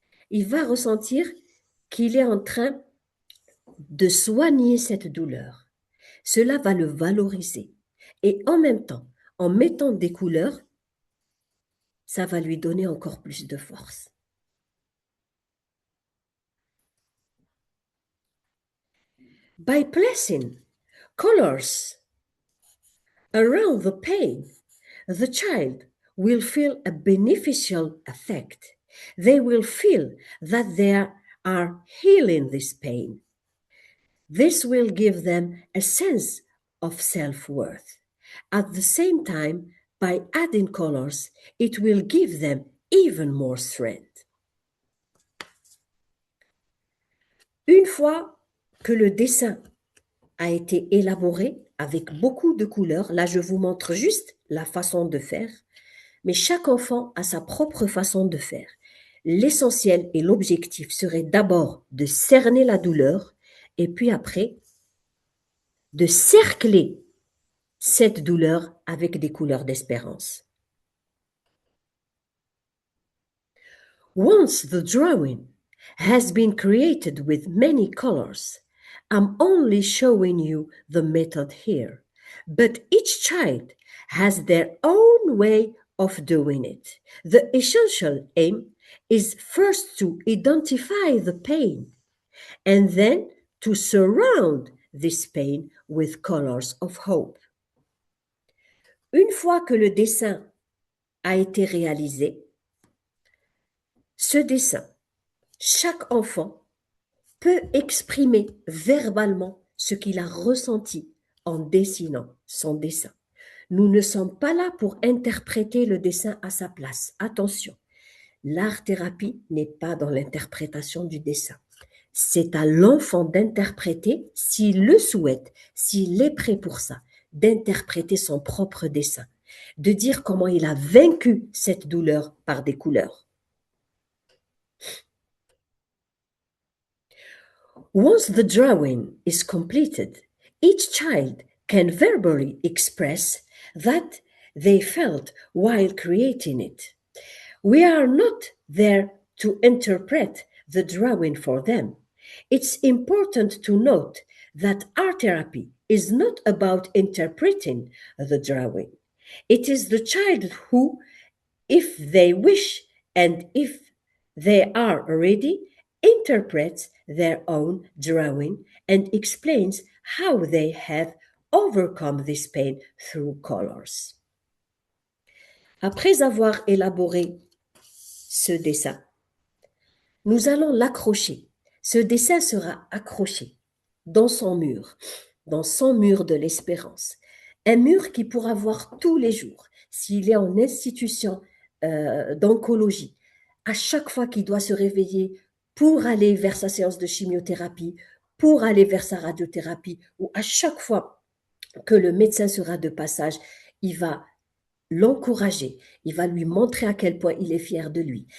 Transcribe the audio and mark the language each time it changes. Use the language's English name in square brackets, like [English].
[French] Il va ressentir qu'il est en train de soigner cette douleur. Cela va le valoriser. Et en même temps, en mettant des couleurs, ça va lui donner encore plus de force. [English] By placing colors around the pain, the child will feel a beneficial effect. They will feel that they are healing this pain. This will give them a sense of self-worth. At the same time, by adding colors, it will give them even more strength. [French] Une fois que le dessin a été élaboré avec beaucoup de couleurs, là je vous montre juste la façon de faire, mais chaque enfant a sa propre façon de faire. L'essentiel et l'objectif serait d'abord de cerner la douleur et puis après de cercler cette douleur avec des couleurs d'espérance. [English] Once the drawing has been created with many colors, I'm only showing you the method here, but each child has their own way of doing it. The essential aim is first to identify the pain and then to surround this pain with colors of hope. [French] Une fois que le dessin a été réalisé, ce dessin, chaque enfant peut exprimer verbalement ce qu'il a ressenti en dessinant son dessin. Nous ne sommes pas là pour interpréter le dessin à sa place. Attention, l'art-thérapie n'est pas dans l'interprétation du dessin. C'est à l'enfant d'interpréter, s'il le souhaite, s'il est prêt pour ça, d'interpréter son propre dessin, de dire comment il a vaincu cette douleur par des couleurs. [English] Once the drawing is completed, each child can verbally express that they felt while creating it. We are not there to interpret the drawing for them. It's important to note that art therapy is not about interpreting the drawing. It is the child who, if they wish and if they are ready, interprets their own drawing and explains how they have overcome this pain through colors. [French] Après avoir élaboré ce dessin, nous allons l'accrocher. Ce dessin sera accroché dans son mur de l'espérance. Un mur qu'il pourra voir tous les jours. S'il est en institution d'oncologie, à chaque fois qu'il doit se réveiller pour aller vers sa séance de chimiothérapie, pour aller vers sa radiothérapie, ou à chaque fois que le médecin sera de passage, il va l'encourager, il va lui montrer à quel point il est fier de lui.